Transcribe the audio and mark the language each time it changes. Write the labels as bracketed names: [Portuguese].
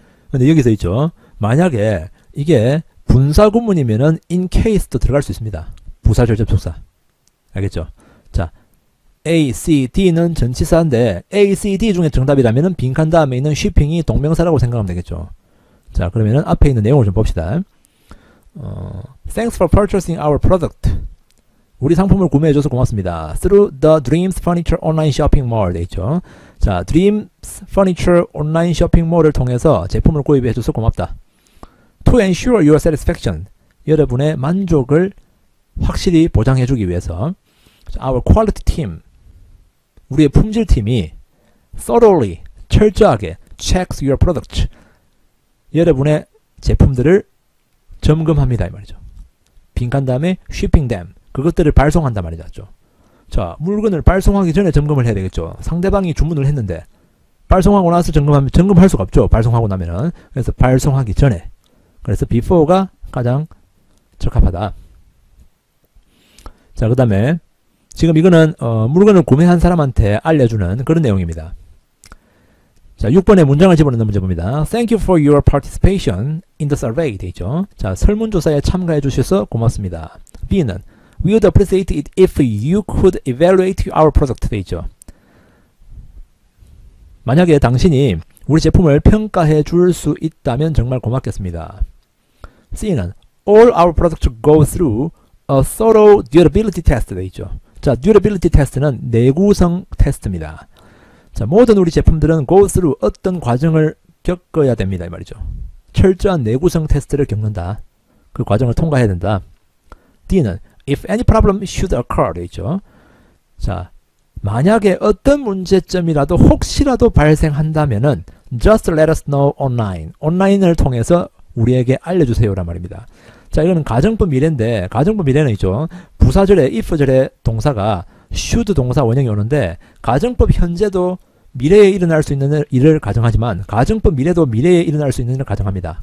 [Korean] 근데 여기서 있죠. 만약에 이게 분사구문이면은 in case도 들어갈 수 있습니다. 부사절 접속사. 알겠죠? 자, A, C, D는 전치사인데 A, C, D 중에 정답이라면은 빈칸 다음에 있는 shipping이 동명사라고 생각하면 되겠죠. 자, 그러면은 앞에 있는 내용을 좀 봅시다. [English] Thanks for purchasing our product. [Korean] 우리 상품을 구매해줘서 고맙습니다. [English] Through the Dreams Furniture Online Shopping Mall [Korean] 돼 있죠. [English] 자, Dreams Furniture Online Shopping Mall [Korean] 을 통해서 제품을 구입해줘서 고맙다. [English] To ensure your satisfaction. [Korean] 여러분의 만족을 확실히 보장해주기 위해서 [English] our quality team, [Korean] 우리의 품질팀이 thoroughly, 철저하게 [English] checks your product, [Korean] 여러분의 제품들을 점검합니다 이 말이죠. 빈칸 다음에 [English] shipping them, [Korean] 그것들을 발송한단 말이죠. 자, 물건을 발송하기 전에 점검을 해야 되겠죠. 상대방이 주문을 했는데 발송하고 나서 점검하면 점검할 수가 없죠. 발송하고 나면은. 그래서 발송하기 전에. 그래서 before가 가장 적합하다. 자, 그 다음에 지금 이거는 물건을 구매한 사람한테 알려주는 그런 내용입니다. 자, 6번에 문장을 집어넣는 문제 봅니다. [English] Thank you for your participation in the survey [Korean] 돼 있죠. 자, 설문조사에 참가해 주셔서 고맙습니다. [English] B는 We would appreciate it if you could evaluate our product [Korean] 돼 있죠. 만약에 당신이 우리 제품을 평가해 줄 수 있다면 정말 고맙겠습니다. [English] C는 All our products go through a thorough durability test [Korean] 돼 있죠. 자, durability test는 내구성 테스트입니다. 자, 모든 우리 제품들은 go through 어떤 과정을 겪어야 됩니다 이 말이죠. 철저한 내구성 테스트를 겪는다. 그 과정을 통과해야 된다. [English] D는 If any problem should occur [Korean] 돼 있죠. 자, 만약에 어떤 문제점이라도 혹시라도 발생한다면은 [English] just let us know online. [Korean] 온라인을 통해서 우리에게 알려주세요란 말입니다. 자, 이거는 가정법 미래인데 가정법 미래는 있죠. 부사절에 if절에 동사가 should 동사 원형이 오는데 가정법 현재도 미래에 일어날 수 있는 일을 가정하지만 가정법 미래도 미래에 일어날 수 있는 일을 가정합니다.